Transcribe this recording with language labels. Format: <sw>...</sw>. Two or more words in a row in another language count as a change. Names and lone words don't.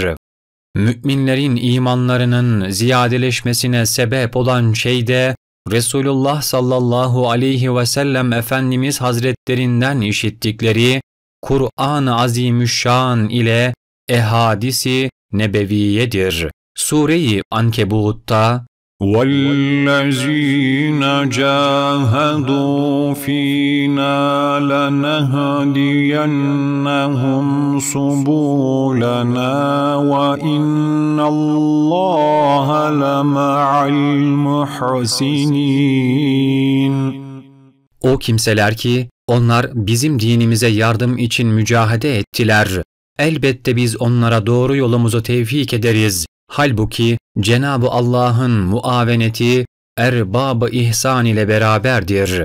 <tr>Müminlerin imanlarının ziyadeleşmesine sebep olan şey de Resulullah</tr> <ar>صلى الله عليه وسلم</ar> <tr>Efendimiz Hazretlerinden işittikleri Kur'an-ı Azimüşşan ile ehadisi nebeviyedir. Sure-i Ankebut'ta</tr> <ar>وَالَّذ۪ينَ جَاهَدُوا ف۪ينَا لَنَهْدِيَنَّهُمْ سُبُولَنَا وَاِنَّ اللّٰهَ لَمَعَ الْمُحْسِنِينَ.</ar> <tr>O kimseler ki onlar bizim dinimize yardım için mücahede ettiler. Elbette biz onlara doğru yolumuzu tevfik ederiz. Halbuki Cenab-ı Allah'ın muaveneti erbab-ı ihsan ile beraberdir.</tr>